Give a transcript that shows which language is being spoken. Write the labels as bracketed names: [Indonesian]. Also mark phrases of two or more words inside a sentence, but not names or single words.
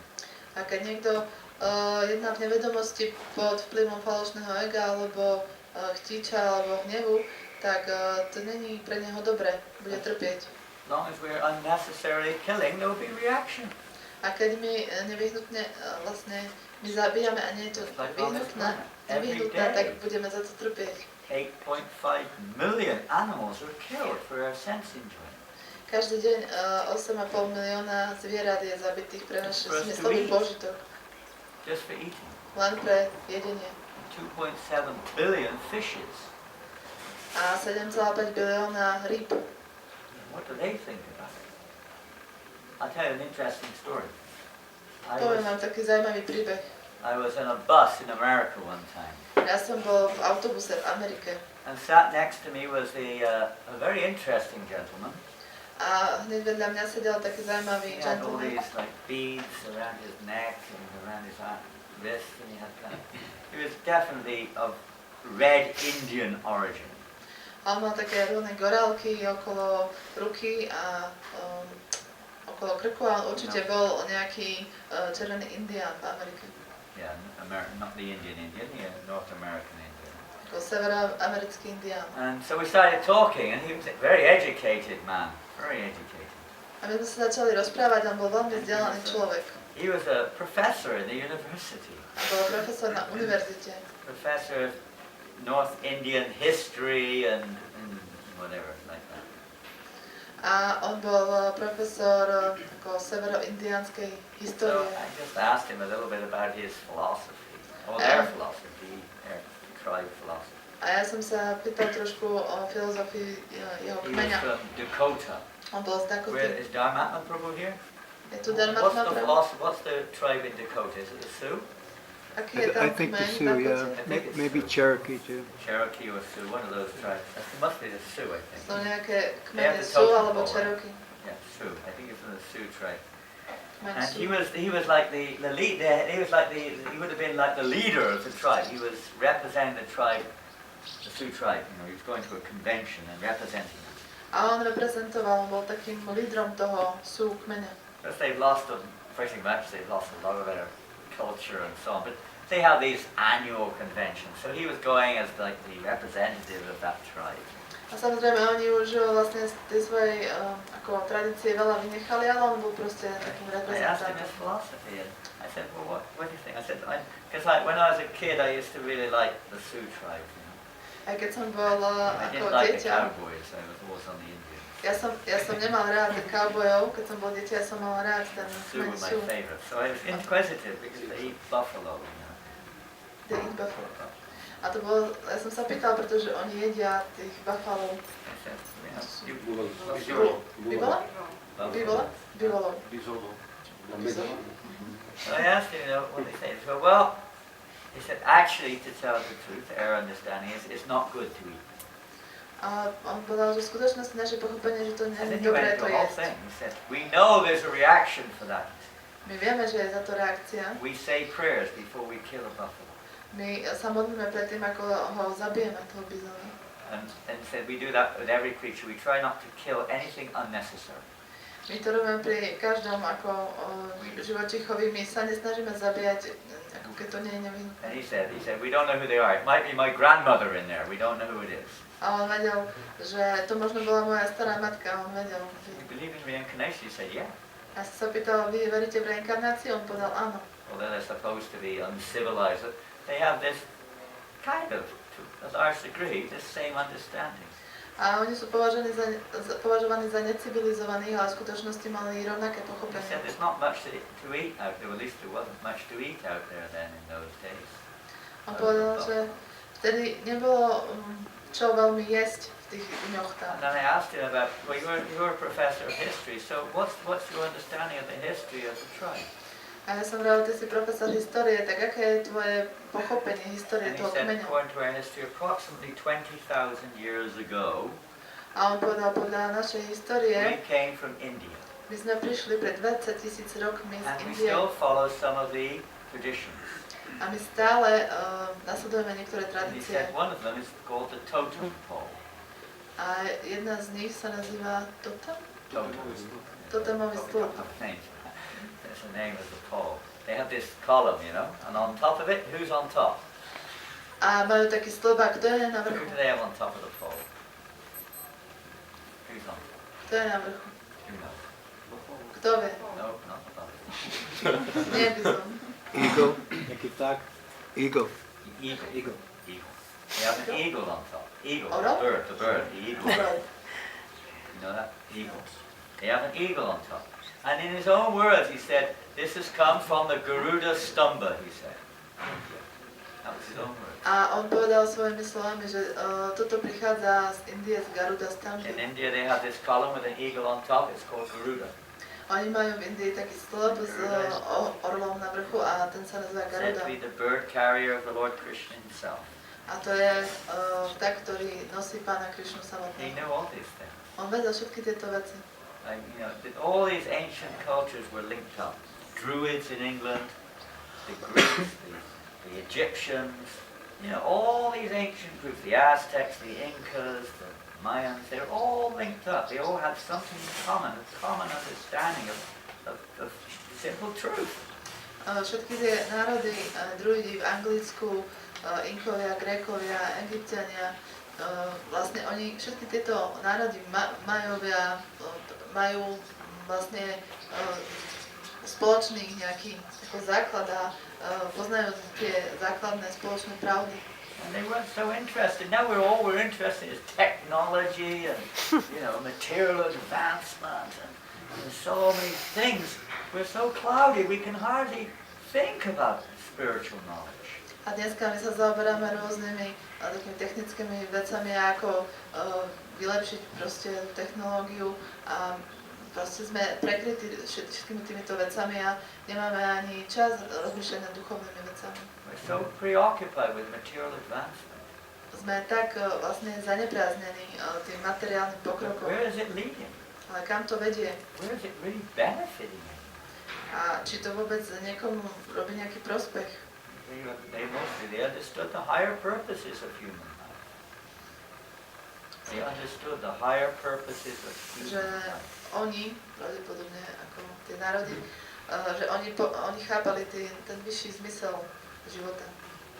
[Slovak] A keď niekto jedná v nevedomosti pod vplyvom falošného ega alebo chtíča alebo hnevu, tak to není pre neho dobré, bude trpieť. [English] As long as we're unnecessarily killing, there will be reaction. [Slovak] A keď my nevyhnutne vlastne my zabíjame a nie je to nevyhnutné, tak budeme za to trpieť. [English] 8.5 million animals are killed for our sense enjoyment. [Slovak] Každý deň 8,5 milióna zvierat je zabitých pre náš smyslový požitok. [English] just for eating. [Slovak] Len pre jedenie. [English] 2.7 billion fishes. [Slovak] A 7,5 bilióna rýb. [English] What do they think about it? I'll tell you an interesting story. [Slovak] Poviem vám taký zaujímavý príbeh. [English] I was in a bus in America one time. [Slovak] Ja som bol v autobuse v Amerike. [English] And sat next to me was a very interesting gentleman. [Slovak] A hneď vedľa mňa sedel taký zaujímavý [English] He had all gentleman. these like beads around his neck and around his wrist, and he had kind of, he was definitely of red Indian origin. [Slovak] A on mal také rôzne gorálky okolo ruky a okolo krku a on určite bol nejaký červený indián v Amerike. [English] Yeah, not the Indian, yeah, North American Indian. [Slovak] Ako severoamerický indián. [English] And so we started talking, and he was a very educated man, very educated. [Slovak] A my sme sa začali rozprávať, on bol veľmi vzdelaný človek. [English] He was a professor in the university. [Slovak] A bol profesor na univerzite. [English] Professor of North Indian history and whatever like that. [Slovak] A on bol profesor ako severoindiánskej [English] So [Slovak] histórie. [English] I just asked him a little bit about his philosophy, or their philosophy, their tribe philosophy. [Slovak] A ja som sa pýtal trošku o filozofii jeho [English] He was [Slovak] kmeňa. [English] from Dakota. [Slovak] On bol z [English] Where [Slovak] Dakoty. [English] is Dharmatma Prabhu here? [Slovak] Je tu What's Dharmatma [English] the [Slovak] Prabhu? [English] philosophy? What's the tribe in Dakota? Is it the Sioux? [Slovak] Aký je tam [English] I think the [Slovak] kmeň v [English] Sioux, yeah. [Slovak] Dakote? [English] Maybe Cherokee too. Cherokee or Sioux? One of those tribes. It must be the Sioux, I think. [Slovak] Sú nejaké [English] They [Slovak] kmene [English] have the [Slovak] Sioux [English] totem [Slovak] alebo [English] pole. [Slovak] Cherokee. [English] Yeah, Sioux. I think it's from the Sioux tribe. [Slovak] Kmeň [English] And [Slovak] Sioux. [English] he was like the lead. He was like he would have been like the leader of the tribe. He was representing the tribe, the Sioux tribe. You know, he was going to a convention and representing them. [Slovak] A on reprezentoval, bol takým lídrom toho Sioux kmeňa. [English] Because they've lost pretty much. They've lost a lot of their culture and so on. But they have these annual conventions. So he was going as like the representative of that tribe. [Slovak] A samozrejme, oni už vlastne z tej svojej ako tradície veľa vynechali, ale on bol proste takým [English] I asked him [Slovak] reprezentantom. [English] his philosophy, and I said, "Well, what do you think?" I said, "Because when I was a kid, I used to really like the Sioux tribe. You know? [Slovak] Aj keď som bol [English] I [Slovak] ako [English] didn't like the [Slovak] dieťa, [English] cowboys. I was always on the Indians. [Slovak] ja som nemal rád cowboyov, keď som bol dieťa, ja som mal rád ten Sioux kmeň [English] were my Sioux. favorite. So I was inquisitive because they eat buffalo. You know? They eat buffalo. [Slovak] A to bolo, ja som sa pýtal, pretože oni jedia tých buffalo. [English] I said, you know, [Slovak] Bivola? [English] buffalo. [Slovak] Bivolov. [English] So I asked him, you know, what they say. He said, well, he said, actually, to tell the truth, our understanding is it's not good to eat. [Slovak] A on povedal, že v skutočnosti naše pochopenie, že to nie [English] And [Slovak] je [English] then he [Slovak] dobré [English] went [Slovak] to [English] through the whole [Slovak] jesť. [English] thing. He said, we know there's a reaction for that. [Slovak] My vieme, že je za to reakcia. [English] We say prayers before we kill a buffalo. [Slovak] My sa modlíme predtým, ako ho zabijeme, toho bizona. [English] And said we do that with every creature. We try not to kill anything unnecessary. [Slovak] My to robíme pri každom ako živočíchovi, my sa nesnažíme zabíjať, ako keď to nie je nevyhnutné. [English] And he said, we don't know who they are. It might be my grandmother in there. We don't know who it is. [Slovak] A on vedel, že to možno bola moja stará matka, on vedel. [English] You believe in reincarnation? He said, yeah. [Slovak] Ja som sa pýtal, vy veríte v reinkarnáciu? On povedal áno. [English] Although they're supposed to be uncivilized, they have this kind of, to a large degree, this same understanding. [Slovak] A oni sú považovaní za necivilizovaných, ale v skutočnosti mali rovnaké [English] He [Slovak] pochopenie. [English] said there's not much to eat out there. At least there wasn't much to eat out there then in those days. [Slovak] On povedal, že vtedy nebolo čo veľmi jesť v tých dňoch tam. [English] And then I asked him about, well, you're a professor of history, so what's your understanding of the history of the tribe? [Slovak] A ja som vravel, ty si profesor histórie, tak aké je tvoje pochopenie histórie [English] And he [Slovak] toho [English] said, [Slovak] kmeňa? [English] according to our history, approximately 20,000 years ago, [Slovak] A on povedal, podľa našej histórie, [English] we came from India. [Slovak] my sme prišli pred 20 000 rokmi z [English] And we [Slovak] Indie [English] still follow some of the traditions. [Slovak] a my stále nasledujeme niektoré [English] And he [Slovak] tradície. [English] said one of them is called the totem pole. [Slovak] A jedna z nich sa nazýva totem? [English] Totem. [Slovak] Totemový stĺp. [English] That's the name of the pole. They have this column, you know, and on top of it, who's on top? [Slovak] A majú taký stĺp, a kto je na [English] Who [Slovak] vrchu? [English] do they have on top of the pole? Who's on top? [Slovak] Kto je na vrchu? [English] Who knows? [Slovak] Kto vie? [English] No, not the bottom. [Slovak] Nie by som. Eagle, jaký vták? [English] Eagle. The eagle. Eagle. Eagle. They have an eagle on top. Eagle, [Slovak] Orel? [English] the bird, the eagle. [Slovak] Orel. [English] You know that? Eagle. They have an eagle on top. And in his own words, he said, this has come from the Garuda Stamba, he said. That was his own words. [Slovak] A on povedal svojimi slovami, že toto prichádza z Indie, z Garuda Stamby. [English] In India, they have this column with an eagle on top. It's called Garuda. [Slovak] Oni majú v Indii taký stĺp s orlom na vrchu a ten sa nazýva [English] Said [Slovak] Garuda. [English] to be the bird carrier of the Lord Krishna himself. [Slovak] A to je vták, ktorý nosí Pána Krišnu [English] He [Slovak] samotného. [English] knew all these things. [Slovak] On vedel všetky tieto veci. [English] Like, all these ancient cultures were linked up. Druids in England, the Greeks, the Egyptians, all these ancient groups, the Aztecs, the Incas, the Mayans, they're all linked up. They all have something in common, a common understanding of simple truth. [Slovak] Všetky tie národy, druidi v Anglicku, Inkovia, Grékovia, Egyptiania, vlastne oni, všetky tieto národy, Majovia, majú vlastne spoločný nejaký základ a poznajú tie základné spoločné pravdy. [English] And they weren't so interested. Now we're interested in technology and material advancement and so many things. We're so cloudy we can hardly think about spiritual knowledge. [Slovak] A dneska my sa zaoberáme rôznymi takými technickými vecami, ako vylepšiť proste technológiu a proste sme prekrytí všetkými týmito vecami a nemáme ani čas rozmýšľať nad duchovnými vecami. [English] We're so preoccupied with material advancement. [Slovak] Sme tak vlastne zaneprázdnení tým materiálnym pokrokom. [English] Where is it leading? [Slovak] Ale kam to vedie? [English] Where is it really benefiting? [Slovak] A či to vôbec niekomu robí nejaký prospech? [English] They understood the higher purposes of human life. They understood the higher purposes of [Slovak] Že [English] human life. [Slovak] oni, pravdepodobne ako tie národy, že oni chápali ten vyšší zmysel života.